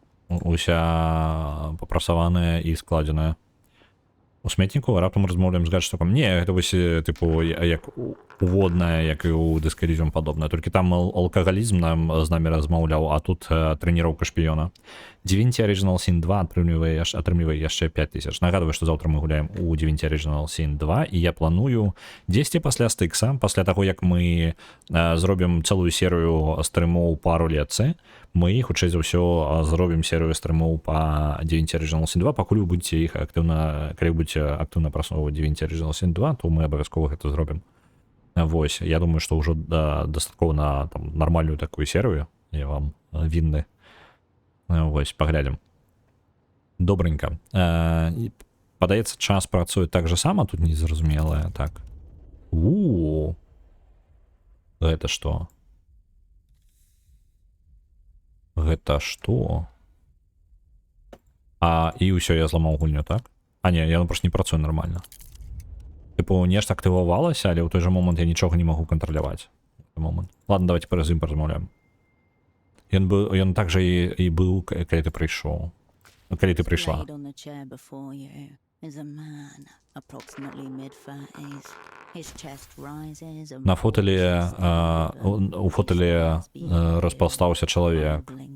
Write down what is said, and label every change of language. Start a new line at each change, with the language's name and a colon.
Belarusian: Уся папрасаваная і складзеная. У сметніку раптам размаўляем з гаджетом. Не, гэта вось, тыпу, як уводная, як і у Дыск Элізіум падобная. Толькі там алкагалізм нам з намі размаўляў, а тут трэніроўка шпіёна. Divinity Original Sin 2 атрымлівае яшчэ 5000. Нагадваю, што заўтра мы гуляем у Divinity Original Sin 2, і я планую дзесьці пасля стыкса, пасля таго, як мы зробім цэлую серыю стрымоў па рулетцы, мы, хутчэй за ўсё, зробім серыю стрымоў па Divinity Original Sin 2, пакуль вы будзеце іх актыўна, калі будзеце актыўна прасоўваць Divinity Original Sin 2, то мы абавязкова гэта зробім. Вось, я думаю, што ўжо дастаткова на там, нармальную такую серыю, я вам вінны. Вось, паглядзім. Добренька. Падаецца, час працуе так же сама, тут незразумелая, так. Гэта што? Гэта што? І ўсё, я зламаў гульню, так? Не, яно просто не працуе нармальна. Типу, нешта актывавалася, але ў той жа момант я нічога не магу кантраляваць.
Russian: Ладно, давайте
Belarusian: з ім паразмаўляем. Ён так жа і быў, калі ты прыйшоў. Калі ты прыйшла.
English: Laid on the chair before you is a man, approximately mid-30s. His chest rises and
Belarusian: На фотелі, у фотелі распаўстаўся чалавек.